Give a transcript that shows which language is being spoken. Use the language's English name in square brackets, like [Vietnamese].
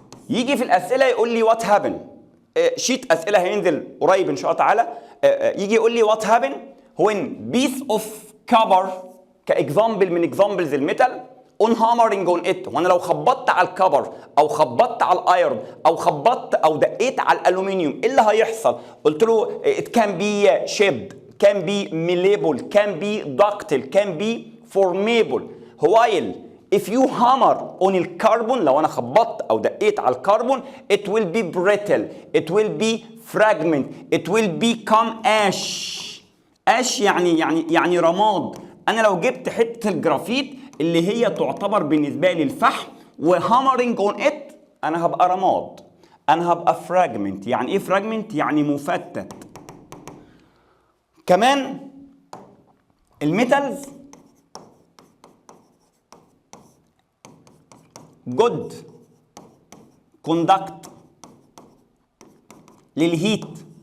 [Arabic] يجي في الاسئله يقول لي وات هابن، شيت اسئله هينزل قريب ان شاء الله تعالى، يجي يقول لي وات هابن [English] when piece of copper [Arabic] كاكزامبل من اكزامبلز الميتال [English] on hammering on it. [Arabic] وانا لو خبطت على الكبر او خبطت على الايرون او خبطت او دقيت على الالومنيوم، ايه اللي هيحصل؟ قلت له [English] it can be shaped, can be malleable, can be ductile, can be formable. while if you hammer on [Arabic] الكربون، لو انا خبطت او دقيت على الكربون [English] it will be brittle, it will be fragment, it will become ash. [Arabic] ash يعني رماد. انا لو جبت حته الجرافيت اللي هي تعتبر بالنسبه لي الفحم وهامرنج اون ات، انا هبقى رماد، انا هبقى فراجمنت. يعني ايه فراجمنت؟ يعني مفتت. كمان الميتالز جود كوندكت للهيت.